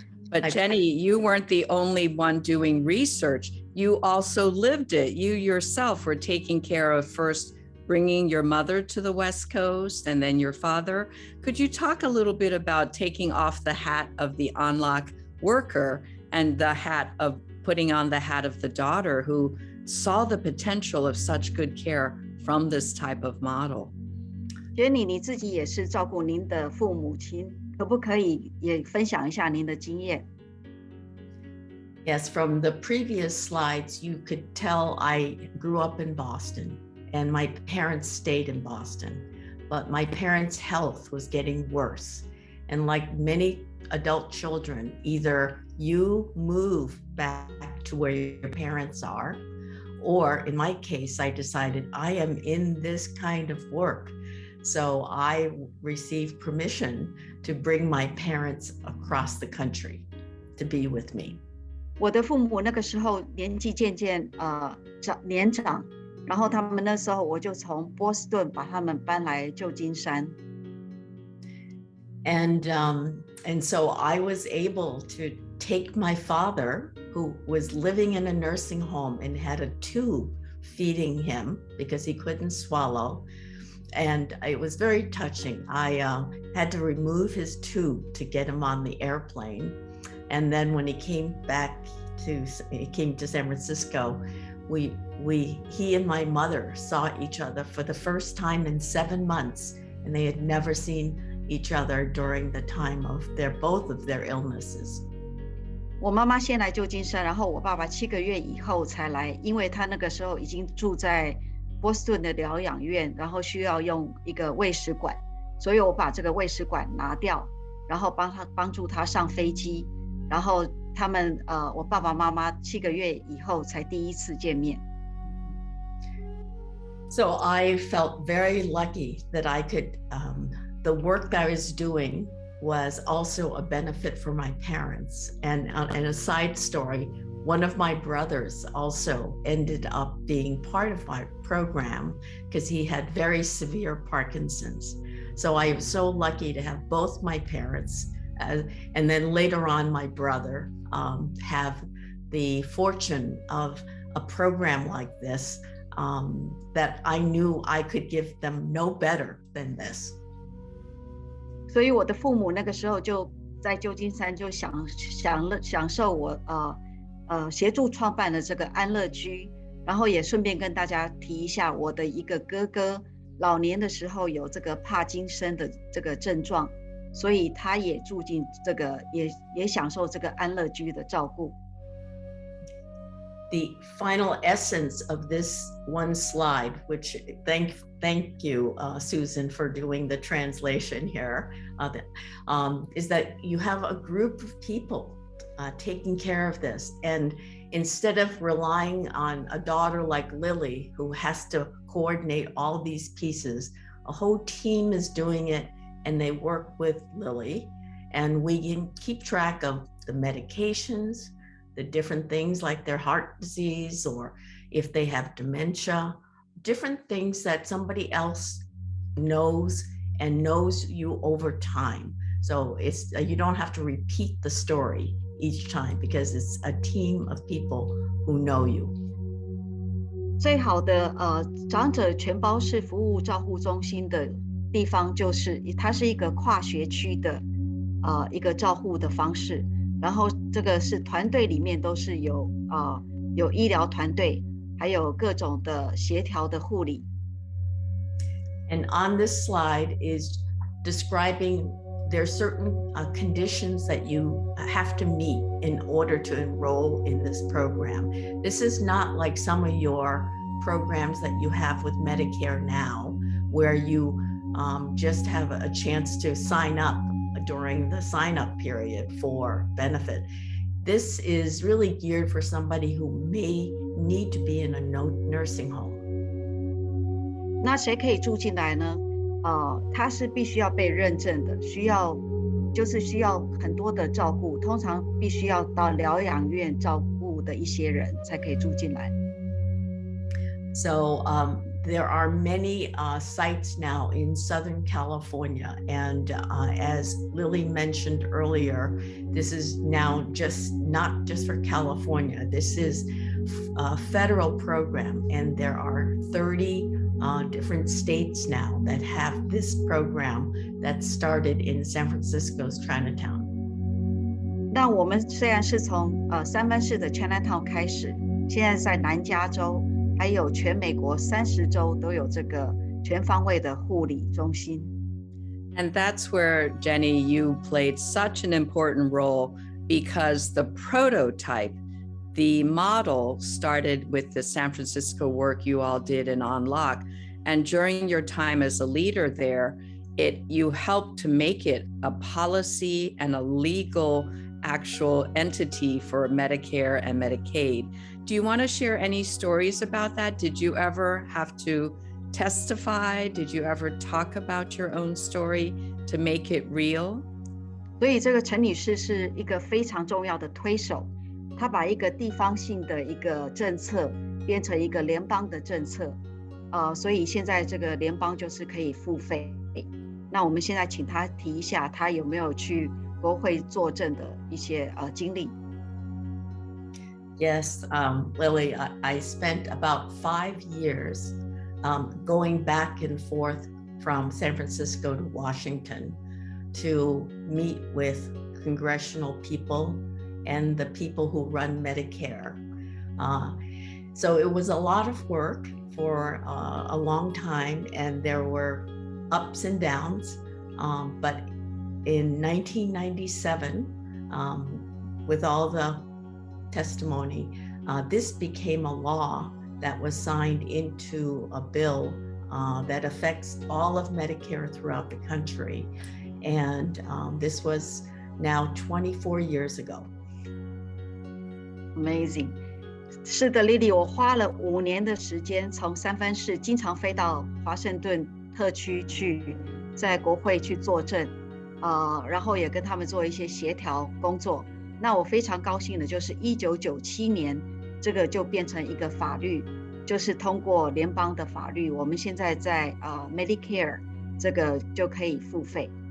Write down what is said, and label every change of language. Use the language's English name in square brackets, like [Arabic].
[English] But Jennie, you weren't the only one doing research. You also lived it. You yourself were taking care of first bringing your mother to the West Coast and then your father. Could you talk a little bit about taking off the hat of the Unlock worker and putting on the hat of the daughter who saw the potential of such good care from this type of model? [Chinese] Jennie, 你自己也是照顾您的父母亲，可不可以也分享一下您的经验？ [English] Yes, from the previous slides, you could tell I grew up in Boston and my parents stayed in Boston, but my parents' health was getting worse. And like many adult children, either you move back to where your parents are, or in my case, I decided I am in this kind of work. So I received permission to bring my parents across the country to be with me. [Chinese] 我的父母那个时候年纪渐渐年长，然后他们那时候我就从波士顿把他们搬来旧金山。 [English] And so I was able to take my father, who was living in a nursing home and had a tube feeding him because he couldn't swallow. And it was very touching. I had to remove his tube to get him on the airplane. And then when he came to San Francisco, he and my mother saw each other for the first time in 7 months, and they had never seen each other during the time of both of their illnesses. [Chinese] 我妈妈先来旧金山，然后我爸爸7个月以后才来，因为他那个时候已经住在波士顿的疗养院，然后需要用一个喂食管，所以我把这个喂食管拿掉，然后帮助他上飞机，然后他们我爸爸妈妈7个月以后才第一次见面。 [English] So I felt very lucky that I could, the work that I was doing was also a benefit for my parents. And a side story, one of my brothers also ended up being part of my program because he had very severe Parkinson's. So I was so lucky to have both my parents and then later on my brother have the fortune of a program like this that I knew I could give them no better than this. [Chinese] 所以我的父母那个时候就在旧金山就享受我协助创办了这个安乐居，然后也顺便跟大家提一下，我的一个哥哥老年的时候有这个帕金森的这个症状，所以他也住进这个也享受这个安乐居的照顾。 [English] the final essence of this one slide, which thank you, Susan, for doing the translation here, is that you have a group of people taking care of this. And instead of relying on a daughter like Lily, who has to coordinate all these pieces, a whole team is doing it, and they work with Lily. And we can keep track of the medications, the different things like their heart disease, or if they have dementia, different things that somebody else knows and knows you over time. So it's you don't have to repeat the story each time because it's a team of people who know you. [Chinese] 最好的长者全包式服务照护中心的地方就是它是一个跨学区的一个照护的方式，然后这个是团队里面都是有医疗团队，还有各种的协调的护理。 [English] And on this slide is describing there are certain conditions that you have to meet in order to enroll in this program. This is not like some of your programs that you have with Medicare now, where you just have a chance to sign up during the sign-up period for benefit. This is really geared for somebody who may need to be in a nursing home. [Chinese] 那谁可以住进来呢？他是必须要被认证的，需要很多的照顾，通常必须要到疗养院照顾的一些人才可以住进来。 [English] So there are many sites now in Southern California, and as Lily mentioned earlier, this is now not just for California. This is a federal program, and there are 30 different states now that have this program that started in San Francisco's Chinatown. [Chinese] 那我们虽然是从三藩市的 Chinatown 开始，现在在南加州，还有全美国30州都有这个全方位的护理中心。 [English] And that's where, Jennie, you played such an important role because the prototype, the model started with the San Francisco work you all did in Unlock. And during your time as a leader there, you helped to make it a policy and a legal actual entity for Medicare and Medicaid. Do you want to share any stories about that? Did you ever have to testify? Did you ever talk about your own story to make it real? [Chinese] 所以这个陈女士是一个非常重要的推手，她把一个地方性的一个政策变成一个联邦的政策，所以现在这个联邦就是可以付费。那我们现在请她提一下，她有没有去国会作证的一些经历。 [English] Yes, Lily, I spent about 5 years going back and forth from San Francisco to Washington to meet with congressional people and the people who run Medicare. So it was a lot of work for a long time, and there were ups and downs. But in 1997, with all the testimony, this became a law that was signed into a bill that affects all of Medicare throughout the country. And this was now 24 years ago. Amazing. [Chinese] 是的 ，Lily， 我花了5年的时间，从三藩市经常飞到华盛顿特区去，在国会去作证，然后也跟他们做一些协调工作。那我非常高兴的就是1997年，这个就变成一个法律，就是通过联邦的法律，我们现在在Medicare 这个就可以付费。